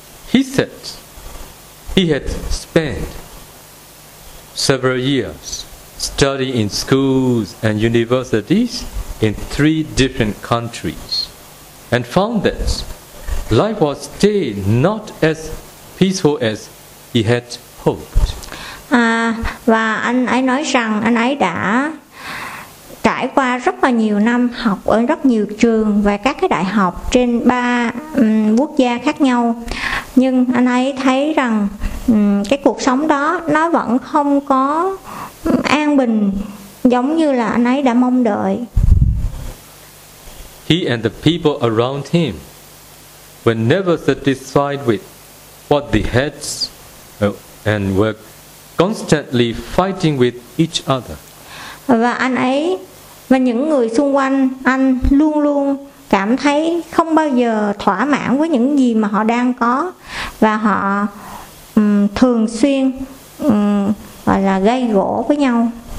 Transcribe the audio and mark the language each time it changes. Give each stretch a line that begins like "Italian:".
English: He said he had spent several years studying in schools and universities in three different countries and found that life was still not as peaceful as he had hoped.
Vietnamese: Và anh ấy nói rằng anh ấy đã trải qua rất là nhiều năm học ở rất nhiều trường và các cái đại học trên ba quốc gia khác nhau, nhưng anh ấy thấy rằng cái cuộc sống đó nó vẫn không có an bình giống như là anh ấy đã mong đợi.
English: He and the people around him were never satisfied with what they had and were constantly fighting with each other.
Vietnamese: Và anh ấy và những người xung quanh anh luôn luôn cảm thấy không bao giờ thỏa mãn với những gì mà họ đang có, và họ thường xuyên gọi là gây gổ với nhau.